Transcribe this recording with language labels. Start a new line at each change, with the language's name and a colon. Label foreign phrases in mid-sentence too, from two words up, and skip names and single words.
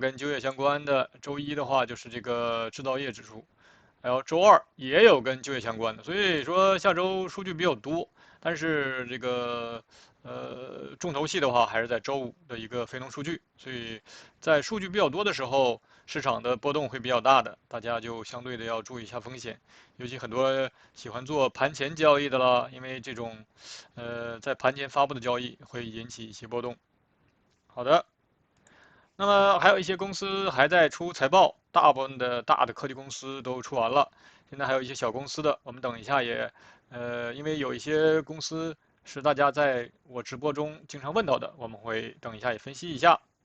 Chinese: 跟就業相關的，周一的話就是这個製造業指數，然後周二也有跟就業相關的，所以說下周數據比較多，但是這個重頭戲的話還是在周五的一個非農數據，所以在數据比較多的時候，市場的波動會比較大的，大家就相對的要注意一下風險，尤其很多喜歡做盤前交易的啦，因為這種在盤前發布的交易會引起一些波動。好的。那麼還有一些公司還在出財報，大部分的大的科技公司都出完了，現在還有一些小公司的，我們等一下也，因為有一些公司是大家在我直播中經常問到的，我們會等一下也分析一下。